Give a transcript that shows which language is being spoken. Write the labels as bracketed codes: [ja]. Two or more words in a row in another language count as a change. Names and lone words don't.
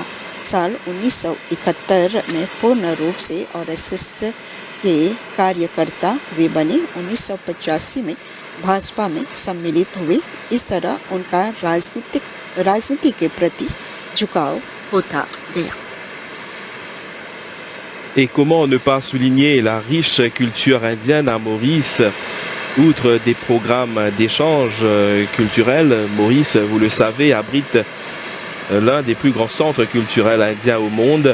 [hi] साल 1971 में पूर्ण रूप से आरएसएस के कार्यकर्ता वे बने। 1985 में भाजपा में सम्मिलित हुए। इस तरह उनका राजनीति के प्रति झुकाव होता गया। [fr] Et comment ne pas souligner la riche culture indienne à Maurice? Outre des programmes d'échange culturel, Maurice, vous le savez, abrite l'un des plus grands centres culturels indiens au monde.